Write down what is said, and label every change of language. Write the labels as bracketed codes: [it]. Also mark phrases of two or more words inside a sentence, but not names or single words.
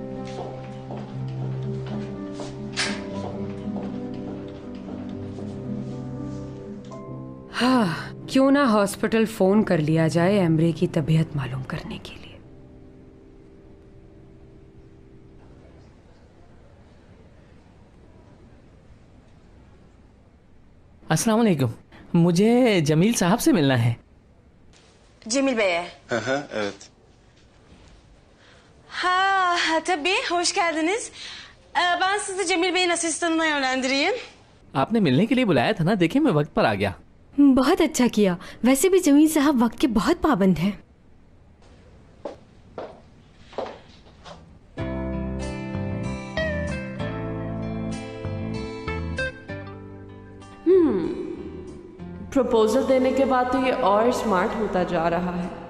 [ur] ہاں، کیوں نہ ہاسپٹل فون کر لیا جائے ایمرے کی طبیعت معلوم کرنے کے لیے. السلام علیکم، مجھے جمیل صاحب سے ملنا ہے. [tr] Cemil Bey'e. Evet. Ha, tabii, hoş geldiniz. Ben sizi Cemil Bey'in asistanına yönlendireyim. [ur] آپ نے ملنے کے لیے بلایا تھا نا، دیکھیے میں وقت پر آ گیا. بہت اچھا کیا. ویسے بھی جمیل صاحب وقت کے بہت پابند ہیں. پروپوزل دینے کے بعد تو یہ اور سمارٹ ہوتا جا رہا ہے.